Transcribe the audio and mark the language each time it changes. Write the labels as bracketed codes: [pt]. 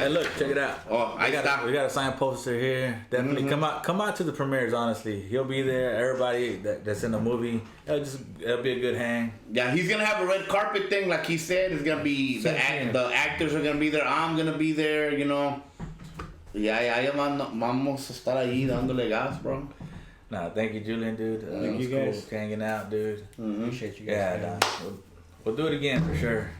[en] Hey, look, check it out. Oh, we got a signed poster here. Definitely come out to the premieres. Honestly, he'll be there. Everybody that's in the movie, it'll be a good hang. Yeah, he's gonna have a red carpet thing, like he said. It's gonna be the actors are gonna be there. I'm gonna be there. You know. [es] Ya vamos a estar ahí dándole gas, bro. [en] Nah, thank you, Julian, dude. Thank you guys. Cool hanging out, dude. Appreciate you guys. Yeah, nah, we'll do it again for sure.